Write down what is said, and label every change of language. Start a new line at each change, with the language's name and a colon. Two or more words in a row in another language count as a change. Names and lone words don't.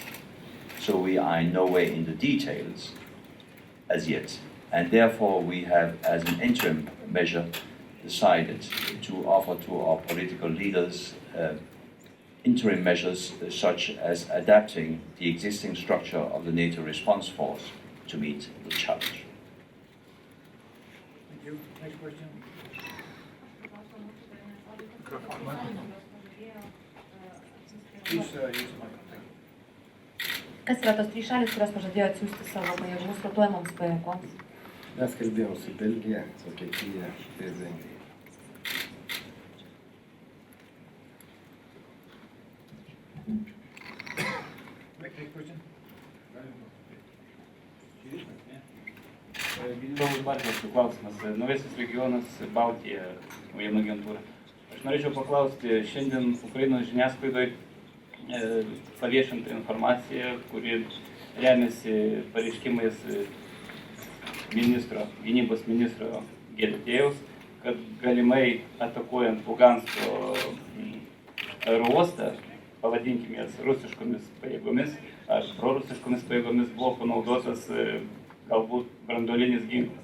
English: So we are in no way in the details as yet, and therefore we have, as an interim measure, decided to offer to our political leaders interim measures such as adapting the existing structure of the NATO response force to meet the challenge. Thank you. Next question. Please use the microphone.
Lithuanian: Kas yra tos 3 šalis, kurios pažadėjo atsiųsti savo pajėgumus rotuojamoms pajėgoms? Mes kalbėjom su Belgija, Vokietija ir Vengrija.
English: Next question.
Lithuanian: Generolas Bartas klausimas. Naujasis regionas Baltija, naujienų agentūra. Aš norėčiau paklausti, šiandien Ukrainos žiniasklaidoje paviešinta informacija, kuri remiasi pareiškimais gynybos ministro Gedėtėjaus, kad galimai atakuojant Lugansko aerouostą, pavadinkime jas rusiškomis pajėgomis ar prorusiškomis pajėgomis, buvo panaudotas galbūt branduolinis ginklas.